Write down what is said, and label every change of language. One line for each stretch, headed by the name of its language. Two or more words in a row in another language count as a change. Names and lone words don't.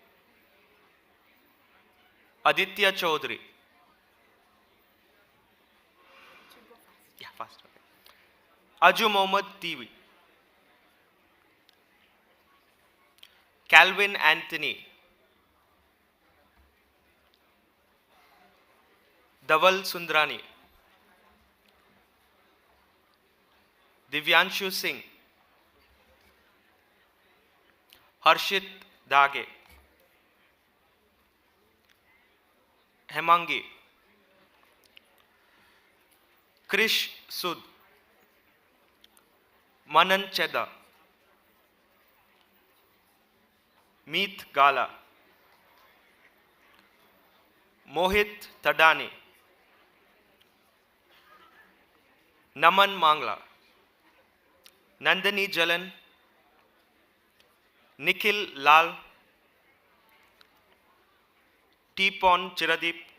English: Aditya Chaudhary. Yeah, fast. Okay. Aju Mohammad TV. Calvin Anthony. Dhaval Sundrani. Divyanshu Singh. Harshit Dage. Hemangi. Krish Sud. Manan Cheda. Meet Gala. Mohit Tadani. Naman Mangla. Nandini Jalan. Nikhil Lal. T-Pon Chiradeep.